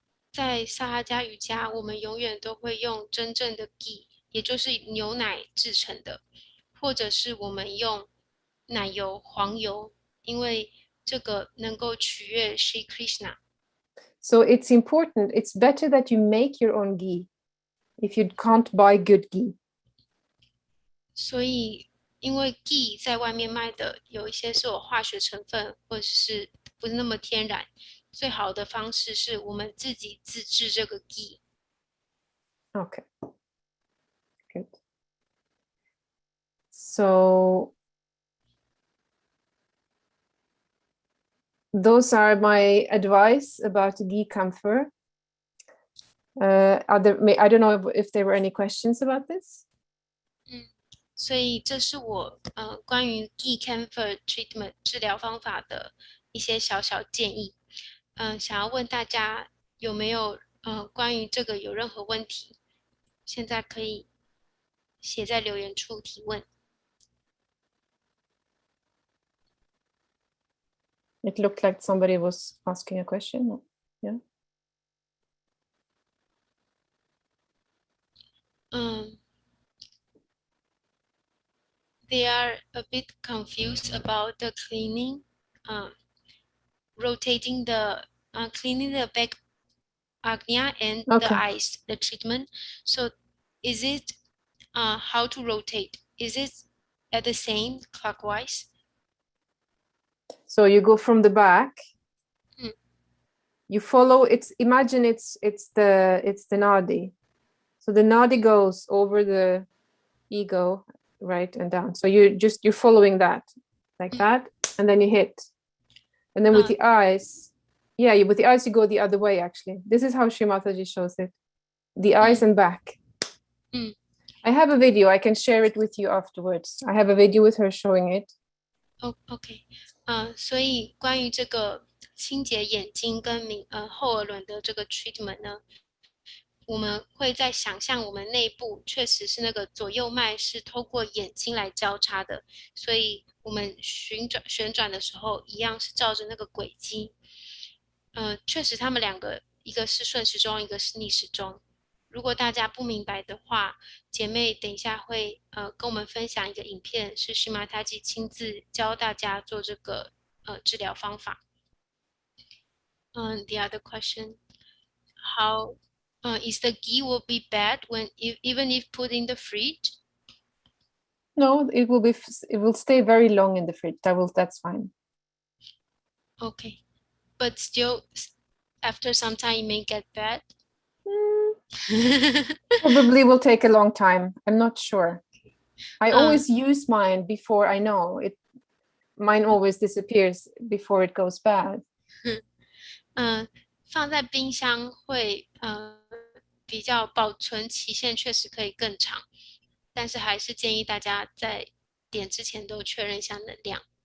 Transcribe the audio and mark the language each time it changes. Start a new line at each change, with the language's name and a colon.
Chinese: 在萨哈加瑜伽，我们永远都会用真正的 ghee， 也就是牛奶制成的，或者是我们用奶油、黄油，因为这个能够取悦 Sri Krishna。
English: So it's important, it's better that you make your own ghee if you can't buy good ghee. 所以，因为 ghee 在外面卖的有一些是有化学成分，或者是不是那么天然，最好的方式是我们自己自制这个 ghee。 Okay, good. So those are my advice about ghee camphor. I don't know if there were any questions about this.
Chinese: 所以这是我关于
English: ghee camphor treatment
Chinese: 治疗方法的一些小小建议。想要问大家有没有关于这个有任何问题？现在可以写在留言处提问。
English: It looked like somebody was asking a question. Yeah. They are a bit confused about the cleaning, rotating the cleaning the back agnya and the eyes, the treatment. So is it how to rotate? Is it at the same clockwise? So you go from the back. You follow imagine it's the nadi. So the nadi goes over the ego, right, and down. So you're following that like that, and then you hit. And then with the eyes, with the eyes you go the other way actually. This is how Shri Mataji shows it. The eyes and back. I have a video, I can share it with you afterwards. I have a video with her showing it.
Chinese: OK， 所以关于这个清洁眼睛跟后耳轮的这个 treatment 呢，我们会在想象我们内部确实是那个左右脉是透过眼睛来交叉的，所以我们旋转的时候一样是照着那个轨迹。确实他们两个一个是顺时钟，一个是逆时钟。如果大家不明白的话，姐妹等一下会跟我们分享一个影片，是Shri Mataji亲自教大家做这个治疗方法。
English: The other question, how is the ghee will be bad even if put in the fridge? No, it will stay very long in the fridge. That's fine. Okay, but still after some time it may get bad. Probably will take a long time. I'm not sure. I always use mine before I know it. Mine always disappears before it goes bad.
Chinese: 放在冰箱会比较保存期限确实可以更长，但是还是建议大家在点之前都确认一下能量。